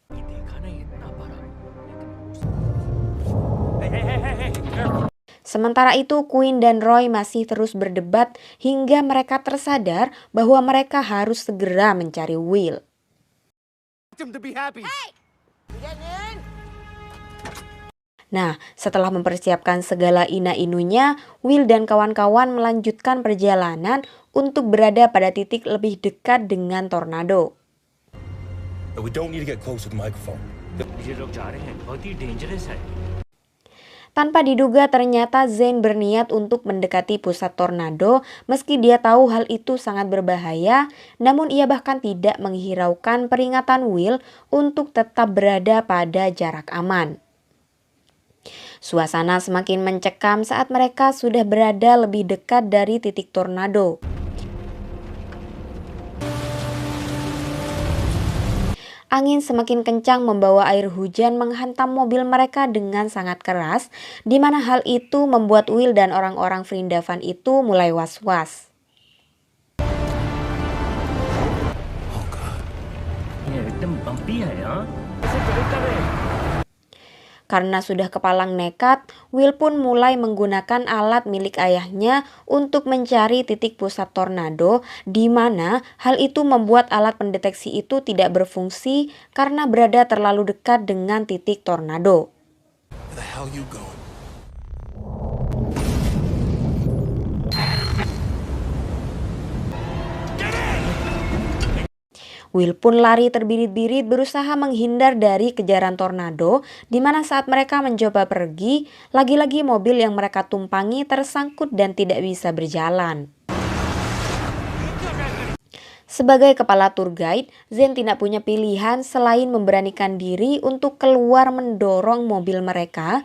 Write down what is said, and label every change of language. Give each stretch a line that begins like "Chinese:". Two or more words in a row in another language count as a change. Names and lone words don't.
Indonesian: Sementara itu Quinn dan Roy masih terus berdebat hingga mereka tersadar bahwa mereka harus segera mencari Will. Nah, setelah mempersiapkan segala ina-inunya, Will dan kawan-kawan melanjutkan perjalanan untuk berada pada titik lebih dekat dengan tornado.
English: We don't need to get close to the microphone.
Hindi: ये लोग जा रहे हैं, बहुत ही dangerous है.
Indonesian: Tanpa diduga ternyata Zane berniat untuk mendekati pusat tornado meski dia tahu hal itu sangat berbahaya, namun ia bahkan tidak menghiraukan peringatan Will untuk tetap berada pada jarak aman. Suasana semakin mencekam saat mereka sudah berada lebih dekat dari titik tornado. Angin semakin kencang membawa air hujan menghantam mobil mereka dengan sangat keras, di mana hal itu membuat Will dan orang-orang Vrindavan itu mulai was-was.
Hindi: ये एकदम bumpy है यार. ऐसे क्यों कर रहे हैं?
Indonesian: Karena sudah kepalang nekat, Will pun mulai menggunakan alat milik ayahnya untuk mencari titik pusat tornado, di mana hal itu membuat alat pendeteksi itu tidak berfungsi karena berada terlalu dekat dengan titik tornado.
English: Where the hell you going?
Indonesian: Will pun lari terbirit-birit berusaha menghindar dari kejaran tornado, di mana saat mereka mencoba pergi, lagi-lagi mobil yang mereka tumpangi tersangkut dan tidak bisa berjalan. Sebagai kepala tour guide, Zane tidak punya pilihan selain memberanikan diri untuk keluar mendorong mobil mereka.